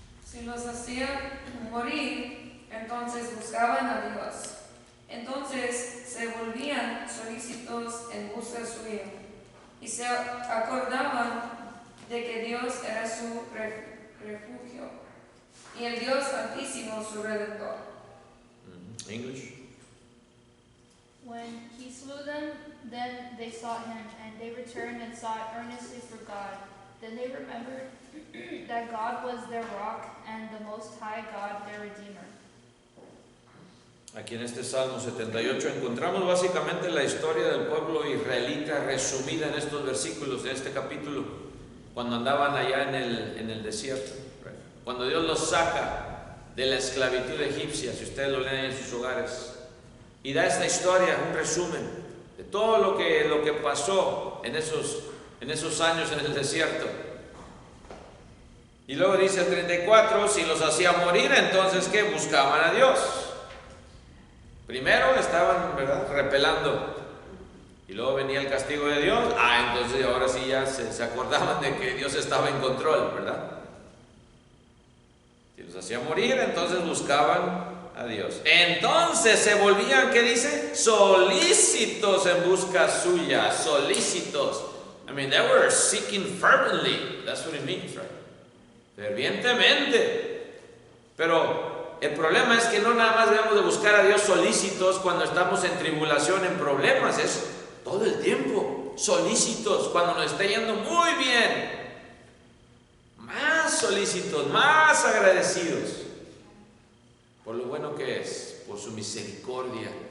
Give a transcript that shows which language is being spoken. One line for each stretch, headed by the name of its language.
Spanish: Si los hacían morir, entonces buscaban a Dios. Entonces se volvían solícitos en busca suya y se acordaban de que Dios era su refugio y el Dios Altísimo su Redentor.
English: English. When he slew them, then they sought him, and they returned and sought earnestly for God. Then they remembered that God was their rock and the Most High God their Redeemer.
Spanish: Aquí en este Salmo 78 encontramos básicamente la historia del pueblo israelita resumida en estos versículos de este capítulo, cuando andaban allá en el desierto, cuando Dios los saca de la esclavitud egipcia, si ustedes lo leen en sus hogares, y da esta historia, un resumen de todo lo que pasó en esos años en el desierto. Y luego dice el 34, si los hacía morir, entonces ¿qué? Buscaban a Dios. Primero estaban, ¿verdad?, repelando, y luego venía el castigo de Dios. Entonces ahora sí ya se acordaban de que Dios estaba en control, ¿verdad? Si los hacía morir, entonces buscaban a Dios. Entonces se volvían, ¿qué dice? Solícitos en busca suya, solícitos.
English: I mean, they were seeking fervently. That's what it means, right?
Spanish: Fervientemente. Pero el problema es que no nada más debemos de buscar a Dios solícitos cuando estamos en tribulación, en problemas, es todo el tiempo, solícitos, cuando nos está yendo muy bien, más solícitos, más agradecidos por lo bueno que es, por su misericordia.